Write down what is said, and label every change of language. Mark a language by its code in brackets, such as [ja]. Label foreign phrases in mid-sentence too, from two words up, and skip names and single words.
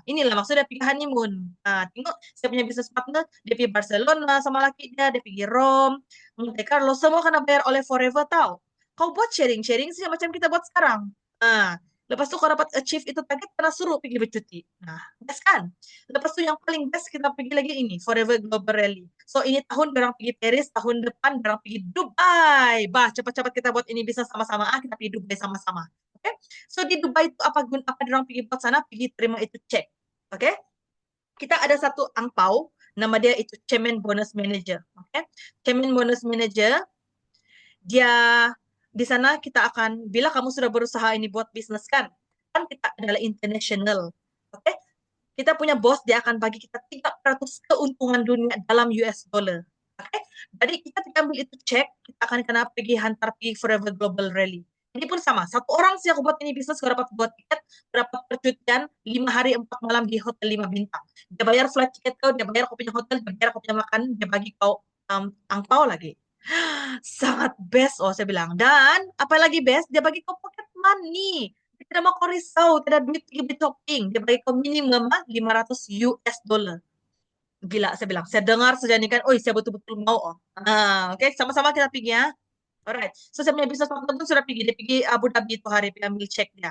[ms] Inilah maksudnya pergi honeymoon. Nah, tengok saya punya bisnis partner, dia pergi Barcelona sama laki dia pergi Rome, Monte Carlo, semua kena bayar oleh Forever tahu. Kau buat sharing-sharing sih macam kita buat sekarang. Nah, lepas itu kau dapat achieve itu target, kena suruh pergi bercuti. Nah, best kan? Lepas itu yang paling best kita pergi lagi ini, Forever Global Rally. So ini tahun orang pergi Paris, tahun depan orang pergi Dubai. Bah, cepat-cepat kita buat ini bisa sama-sama. Kita pergi Dubai sama-sama. Oke? Okay? So di Dubai itu apa orang pergi buat sana, pergi terima itu cek. Oke? Okay? Kita ada satu angpau, nama dia itu Chairman Bonus Manager. Oke? Okay? Chairman Bonus Manager, dia di sana kita akan, bila kamu sudah berusaha ini buat bisnis kan kita adalah international. Oke? Okay? Kita punya bos, dia akan bagi kita 300 keuntungan dunia dalam [en] US dollar. [ms] Oke? Okay? Jadi kita ambil itu cek, kita akan kena pergi hantar pergi Forever Global Rally. Ini pun sama, 1 orang sih aku buat ini bisnis, kau dapat buat tiket, dapat percutian 5 hari 4 malam di hotel 5 bintang. Dia bayar flight tiket kau, dia bayar kau punya hotel, dia bayar kau punya makan, dia bagi kau angpau lagi. Sangat best, oh saya bilang. Dan apalagi best, dia bagi kau [en] pocket money. [ms] Dia tidak mau kau risau, tidak duit pergi beli shopping. Dia bagi kau minimum 500 [en] US dollar. [ms] Gila, saya bilang. Saya dengar saja nih kan, oh saya betul-betul mau. Oh. Oke, sama-sama kita pergi ya. Alright. So saya punya bisnis partner pun sudah pergi. Dia pergi Abu Dhabi itu hari, pergi ambil cek dia.